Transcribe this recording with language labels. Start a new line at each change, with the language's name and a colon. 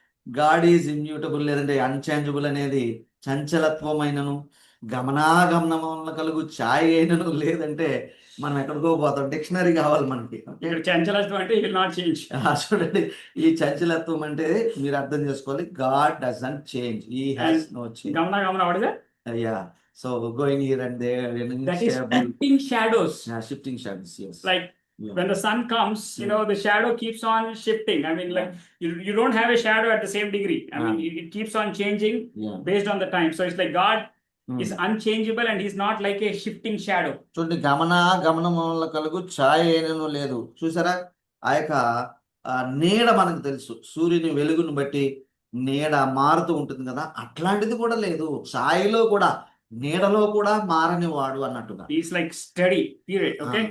English: God is immutable
Telugu: లేదంటే unchangeable అనేది చంచలత్వమైనను గమనాగమనముల కలుగు ఛాయ అయినను లేదంటే మనం ఎక్కడికో పోతాం. డిక్షనరీ కావాలి మనకి. ఇక్కడ చంచలత్వం అంటే
English: he will not change.
Telugu: చూడండి ఈ చంచలత్వం అంటే మీరు అర్థం చేసుకోవాలి.
English: God doesn't change. He has no change. గమన what is that? So going here and there, That is shifting shadows. Shifting shadows. Yes. Like when the sun comes, the shadow keeps on shifting. I mean, like you don't have a shadow at the same degree. I mean, it keeps on changing based on the time. So it's like God is unchangeable and he's not like a shifting shadow.
Telugu: చూడండి గమనం వల్ల కలుగు ఛాయ అయినను లేదు. చూసారా ఆ యొక్క నీడ మనకు తెలుసు. సూర్యుని వెలుగును బట్టి నీడ మారుతూ ఉంటుంది కదా, అట్లాంటిది కూడా లేదు. ఛాయలో కూడా నీడలో కూడా మారని వాడు అన్నట్టుగా.
English: He's like steady period. Okay,